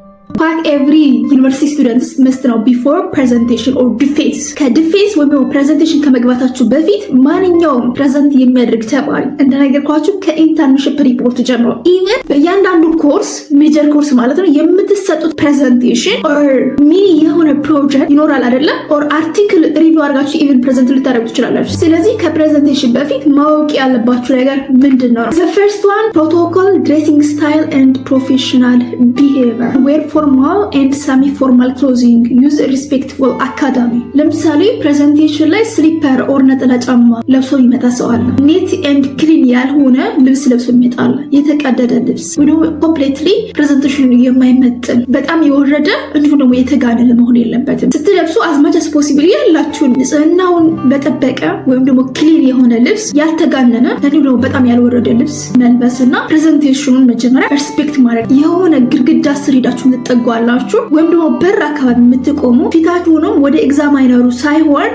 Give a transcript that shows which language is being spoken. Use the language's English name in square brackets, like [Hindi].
[English] What every university students must know before presentation or defense. [Amharic] ከዲፌንስ ወይም ፕሬዘንቴሽን ከመግባታችሁ በፊት ማንኛውም ፕሬዘንት የሚያደርግ ተማሪ እንደነገርኳችሁ ከኢንተርንሺፕ ሪፖርት ጀምሮ ኢቨን በእያንዳንዱ ኮርስ ሜጀር ኮርስ ማለት ነው የምትሰጡት ፕሬዘንቴሽን ኦር ሚኒ የሆነ ፕሮጀክት ይኖራል አይደለ? ኦር አርቲክል ሪቪው አድርጋችሁ ኢቨን ፕሬዘንት ልታደርጉ ትችላላችሁ። ስለዚህ ከፕሬዘንቴሽን በፊት ማወቅ ያለባችሁ ነገር ምንድን ነው? [English] The first one protocol, dressing style and professional behavior. Where formal and semi-formal clothing, use respectful academy. [Amharic] ለምሳሌ ፕሬዘንቴሽን ላይ ስሊፐር ኦር ነጠላ ጫማ ለብሶ ይመጣ ሰው አለ። [English] ኔት ኤንድ ክሊን [Amharic] ያልሆነ ልብስ ለብሶ ይመጣል። የተቀደደ ልብስ ወይ ኮምፕሊትሊ ፕሬዘንቴሽኑ የማይመጥን በጣም የወረደ እንዲሁም ደግሞ የተጋነነ መሆን የለበትም። ስትለብሱ [English] አዝማች አስ ፖሲብል [Amharic] ያላችሁን ንጽህናውን በጠበቀ ወይም ደግሞ ክሊን የሆነ ልብስ ያልተጋነነ እንዲሁም ደግሞ በጣም ያልወረደ ልብስ መልበስና ፕሬዘንቴሽኑን መጀመሪያ ሪስፔክት ማድረግ የሆነ ግድግዳ ስር ሄዳችሁ ትጠጓላችሁ ወይም ደግሞ በር አካባቢ የምትቆሙ ፊታችሁንም ወደ ኤግዛማይነሩ ሳይሆን